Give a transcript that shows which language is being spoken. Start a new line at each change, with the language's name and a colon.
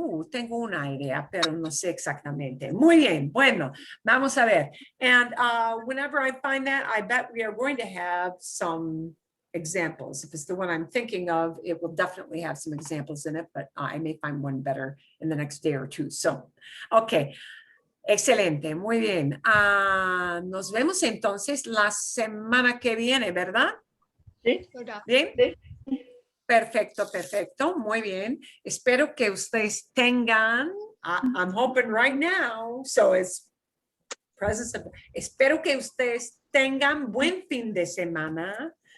Spanish: Tengo una idea, pero no sé exactamente. Muy bien, bueno, vamos a ver.
English: And whenever I find that, I bet we are going to have some examples. If it's the one I'm thinking of, it will definitely have some examples in it, but I may find one better in the next day or two. So, okay.
Spanish: Excelente, muy bien. Nos vemos entonces la semana que viene, ¿verdad? Sí. Bien. Sí. Perfecto, muy bien. Espero que ustedes tengan,
English: I'm hoping right now, so it's presence of,
Spanish: espero que ustedes tengan buen fin de semana.